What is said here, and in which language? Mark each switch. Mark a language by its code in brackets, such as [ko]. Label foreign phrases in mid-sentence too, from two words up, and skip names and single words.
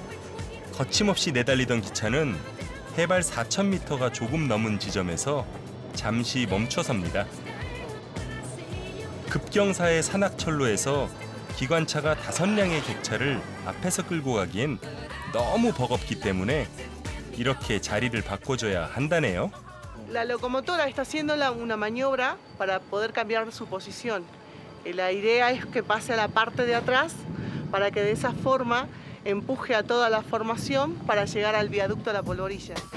[ko] 거침없이 내달리던 기차는 해발 4,000m가 조금 넘은 지점에서 잠시 멈춰섭니다. 급경사의 산악철로에서 기관차가 5량의 객차를 앞에서 끌고 가기엔 너무 버겁기 때문에 이렇게 자리를 바꿔줘야 한다네요. [es] La locomotora está haciendo una maniobra para poder cambiar su posición. La idea es que pase a la parte de atrás para que de esa forma empuje a toda la formación para llegar al viaducto de la polvorilla.